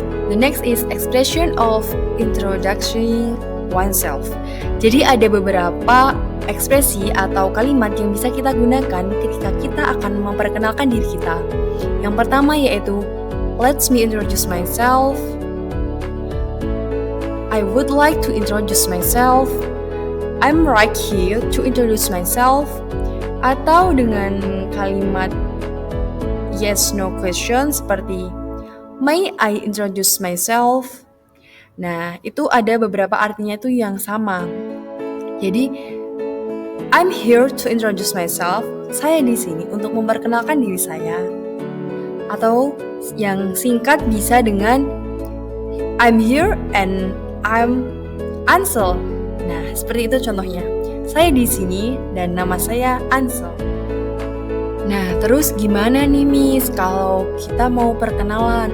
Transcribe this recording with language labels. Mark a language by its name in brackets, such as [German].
[English] The next is expression of introducing oneself. [Indonesian] Jadi ada beberapa ekspresi atau kalimat yang bisa kita gunakan ketika kita akan memperkenalkan diri kita. Yang pertama yaitu, [English] let me introduce myself. I would like to introduce myself. I'm right here to introduce myself. [Indonesian] Atau dengan kalimat yes no question seperti, [English] may I introduce myself? [Indonesian] Nah, itu ada beberapa artinya itu yang sama. Jadi, [English] I'm here to introduce myself. [Indonesian] Saya di sini untuk memperkenalkan diri saya. Atau yang singkat bisa dengan [English] I'm here and I'm Ansel. [Indonesian] Nah, seperti itu contohnya. Saya di sini dan nama saya Ansel. Nah, terus gimana nih Miss kalau kita mau perkenalan?